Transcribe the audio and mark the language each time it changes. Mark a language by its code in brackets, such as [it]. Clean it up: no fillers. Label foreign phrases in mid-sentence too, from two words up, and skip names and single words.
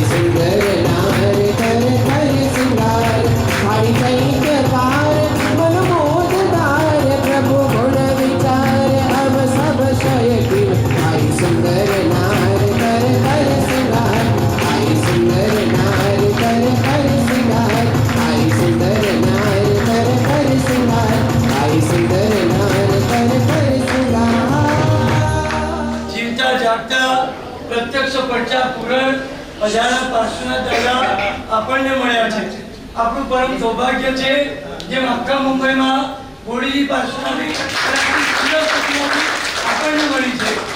[hi] सुंदर नार कर कर सिंगार, आई चैत पार मन मोददार, प्रभु गुण विचार अब सब शय कीन, आई सुंदर नार कर कर सिंगार, आई सुंदर नार कर कर सिंगार, आई सुंदर नार कर कर सिंगार, आई सुंदर नार कर कर सिंगार. [gu] જીવતા જાગતા પ્રત્યક્ષ પડતા પૂરણ અજાણા પાર્શ્વનાથ દાદા આપણને મળ્યા છે. આપણું પરમ સૌભાગ્ય છે જેમ આખા મુંબઈમાં હોળી પાર્શ્વનાથની આપણને મળી છે.